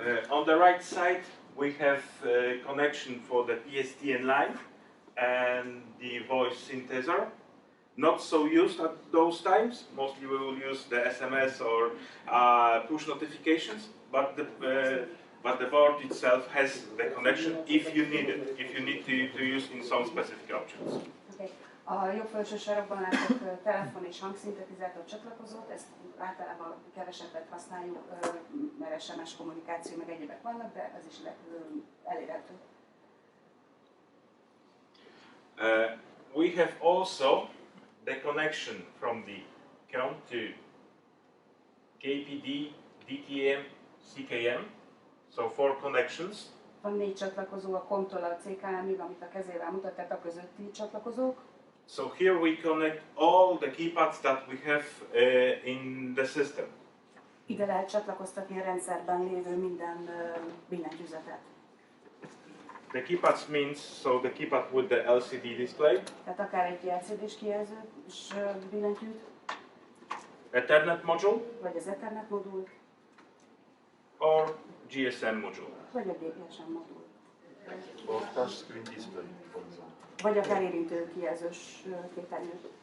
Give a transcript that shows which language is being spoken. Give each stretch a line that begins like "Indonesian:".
English: On the right side, we have connection for the PSTN line and the voice synthesizer. Not so used at those times. Mostly we will use the SMS or push notifications, but the board itself has the connection if you need it, if you need to use in some specific options. Okay.
Hungarian: A jobb felső sarokban látok telefon és hangszintetizátor csatlakozót, ezt általában kevesebbet használjuk, mert SMS kommunikáció meg egyébek vannak, de ez is elérhető.
English: We have also the connection from the COM to KPD, DTM, CKM, so 4 connections.
Hungarian: Van 4 csatlakozó a COM-tól a CKM-ig, amit a kezével mutat, tehát a közötti csatlakozók.
English: So here we connect all the keypads that we have in the system.
Hungarian: Ide lehet csatlakoztatni a rendszerben lévő minden billentyűzetet.
English: The keypads means so the keypad with the LCD display.
Hungarian: Tehát akár egy LCD-s kijelzős billentyűt,
English: Ethernet module,
Hungarian: vagy az Ethernet modul,
English: or GSM module.
Hungarian: vagy a GSM modul.
English: Or touchscreen display, for example.
Hungarian: Vagy akár érintő kijelzős képernyő.